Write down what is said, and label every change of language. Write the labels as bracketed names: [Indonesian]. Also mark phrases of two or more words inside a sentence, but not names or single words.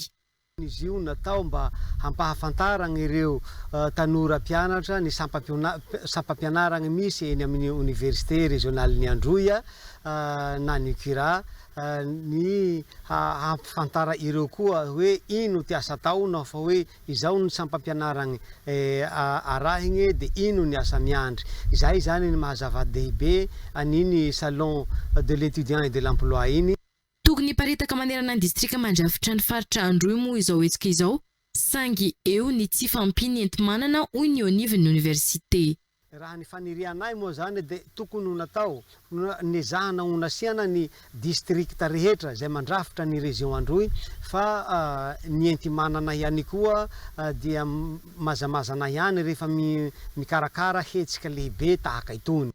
[Malagasy] Izy io natao mba hampahafantarana ireo tanora mpianatra ny sampampianarana misy eny amin'ny [French] université régionale [Malagasy] ny Androy na ny Kira ny hampafantara ireo koa hoe ino ty asa taona fa hoe izao ny sampampianarana arahigny dia ino ny asa miandry. Izay zany ny mahazava-dehibe aniny [French] salon de l'étudiant et de l'emploi [Malagasy] iny. Tokony paritaka manerana ny distrika mandrafitra ny faritra Androy moa izao hetsika izao sangy eo ny tsy fampiny enti-manana hoy ny onivon'ny université. Raha ny fanirianay moa zany dia tokony natao nezahana onasiana ny distrikta rehetra izay mandrafitra ny région Androy fa ny enti-manana ihany koa dia mazamazana ihany rehefa mikarakara hetsika lehibe tahaka itony.